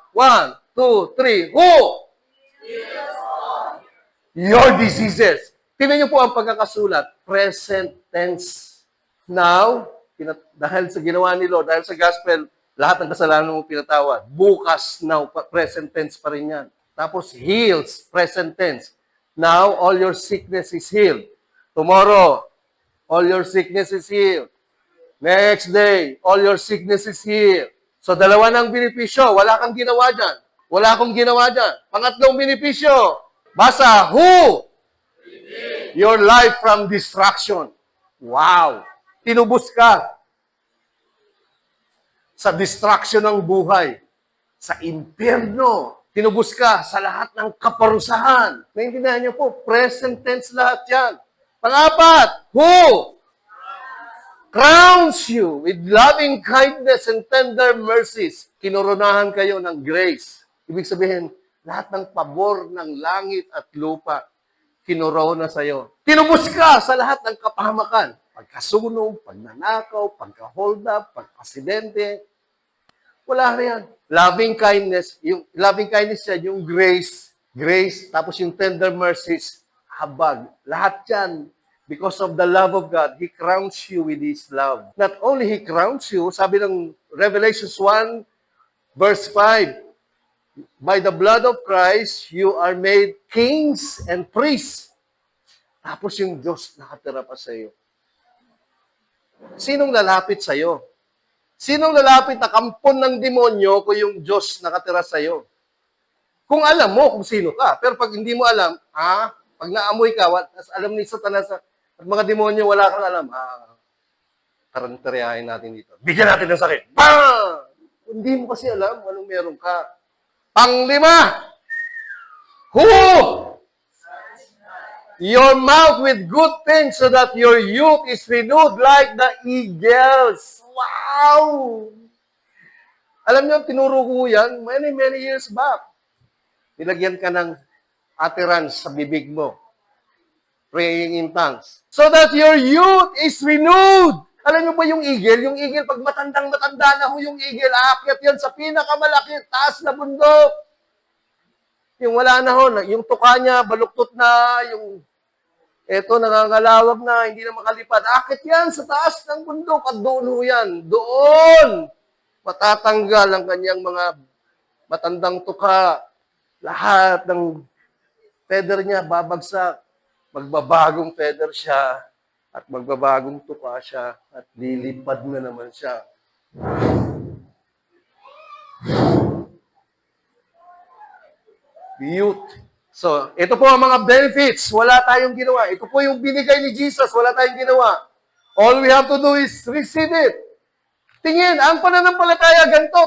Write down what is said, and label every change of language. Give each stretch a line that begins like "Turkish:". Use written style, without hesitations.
English: 1, 2, 3. Who? Your diseases.
Filipino: Tingnan niyo po ang pagkakasulat.
English: Present tense.
Filipino: Now, dahil sa ginawa ni Lord, dahil sa gospel, lahat ng kasalanan mo pinatawad. Bukas,
English: now, present tense
Filipino: pa rin yan.
English: Tapos, heals, present tense. Now, all your sickness is healed. Tomorrow, all your sickness is healed. Next day, all your sickness is healed.
Filipino: So, dalawa ng benepisyo. Wala kang ginawa dyan. Wala akong ginawa dyan. Pangatlong benepisyo. Basa, who?
English: Your life from destruction. Wow!
Filipino: Tinubos ka sa destruction ng buhay. Sa impyerno. Tinubos ka sa lahat ng kaparusahan. Naintindihan niyo po, present tense lahat yan.
English: Pang-apat, who crowns you with loving kindness and tender mercies.
Filipino: Kinoronahan kayo ng grace. Ibig sabihin, lahat ng pabor ng langit at lupa, kinorona sa iyo. Tinubos ka sa lahat ng kapahamakan. Pagkasunog, pagnanakaw, pagka-hold up, pagka-aksidente. Wala na yan.
English: Loving kindness, yung loving kindness yan, yung grace, tapos yung tender mercies, habag.
Filipino: Lahat yan,
English: because of the love of God, He crowns you with His love. Not only He crowns you,
Filipino: sabi ng
English: Revelation 1, verse 5, by the blood of Christ, you are made kings and priests.
Filipino: Tapos yung Diyos nakatira pa sa iyo. Sinong lalapit sa iyo? Sinong lalapit na kampon ng demonyo kung yung Diyos nakatira sa iyo? Kung alam mo kung sino ka. Pero pag hindi mo alam, pag naamoy ka, alam ni Satanas at mga demonyo, wala kang alam, tarantaryahin natin dito. Bigyan natin ng sakit. Bang! Hindi mo kasi alam anong meron ka. Panglima, who?
English: Your mouth with good things so that your youth is renewed like the eagles.
Filipino: Wow! Alam niyo, tinuro ko yan
English: many years back.
Filipino: Nilagyan ka ng utterance sa bibig mo.
English: Praying in tongues. So that your youth is renewed.
Filipino: Alam niyo ba yung eagle? Yung eagle, pag matandang-matanda na ho yung eagle, aakyat yan sa pinakamalaki, taas na bundok. Yung wala na ho, yung tuka niya, baluktot na, yung eto, nangangalawag na, hindi na makalipad. Akit yan sa taas ng bundok at doon ho yan. Doon! Matatanggal ang kanyang mga matandang tuka. Lahat ng feather niya babagsak. Magbabagong feather siya at magbabagong tuka siya at lilipad na naman siya. Youth. So, ito po ang mga benefits. Wala tayong ginawa. Ito po yung binigay ni Jesus. Wala tayong ginawa.
English: All we have to do is receive it.
Filipino: Tingin, ang pananampalataya ganito.